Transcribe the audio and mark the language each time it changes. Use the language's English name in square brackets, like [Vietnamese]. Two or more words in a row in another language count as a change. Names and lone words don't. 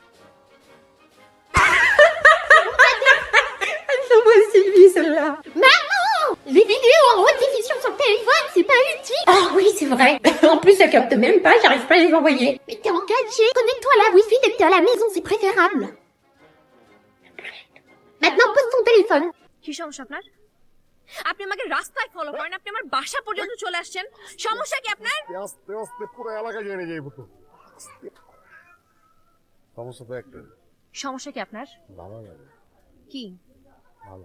[French] Ça moi Sylvie, celle-là. Maman! Les vidéos en haute définition sur le téléphone, c'est pas utile. Ah oui, c'est vrai. En plus, elle capte même pas, j'arrive pas à les envoyer. Mais t'es en 4G. Connecte-toi à la Wi-Fi dès que t'es à la maison, c'est préférable. Maintenant, pose ton téléphone. [Bangla] কি সমস্যা আপনার? আপনি আমাকে রাস্তায় ফলো করেন, আপনি আমার বাসা পর্যন্ত চলে আসছেন। সমস্যা কি আপনার? আস্তে আস্তে পুরো এলাকা জেনে যাইব তো। সমস্যা তো একটা। সমস্যা কি আপনার? ভালো লাগে। কি? ভালো